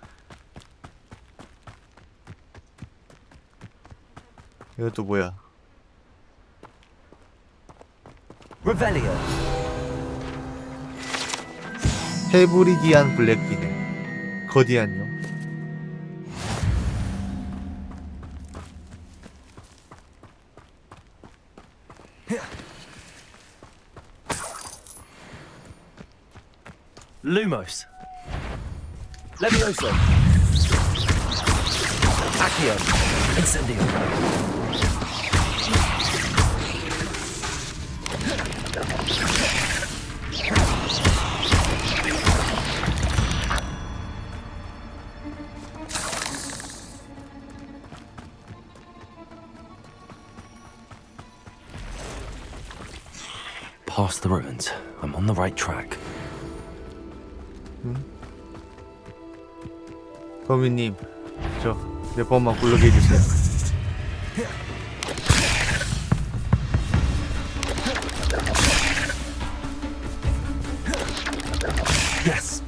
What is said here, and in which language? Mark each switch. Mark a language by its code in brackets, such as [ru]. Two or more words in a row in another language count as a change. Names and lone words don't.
[ko] 이것도 뭐야? [en] Revelio. [ko] 헤브리디안 블랙비네. 거디안요. [en] Lumos. Levioso. Accio. Incendio. Past the ruins. I'm on the right track. [ko] 거미님, 저 몇 번만 굴러게 해주세요. [en] Yes.